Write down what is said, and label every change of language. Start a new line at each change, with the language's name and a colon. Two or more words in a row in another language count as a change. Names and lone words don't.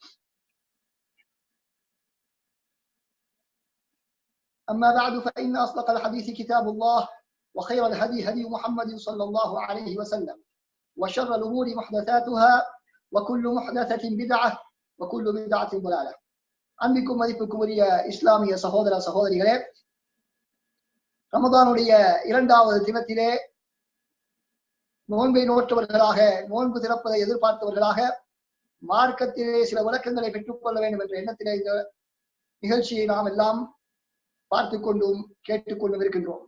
Arabic: أما بعد، فإن أصدق الحديث كتاب الله، وخير الهدي هدي محمد صلى الله عليه وسلم، وشر الأمور محدثاتها وكل محدثة بدعة وكل بدعة ضلالة.
Tamil: அன்பிற்கும் மதிப்புக்கும் உரிய இஸ்லாமிய சகோதர சகோதரிகளே, ரமதானுடைய இரண்டாவது தினத்திலே நோன்பை நோற்றவர்களாக, நோன்பு திறப்பதை எதிர்பார்த்தவர்களாக, மார்க்கத்திலே சில விளக்கங்களை பெற்றுக்கொள்ள வேண்டும் என்ற எண்ணத்திலே இந்த நிகழ்ச்சியை நாம் எல்லாம் பார்த்து கொண்டும் கேட்டுக்கொண்டும் இருக்கின்றோம்.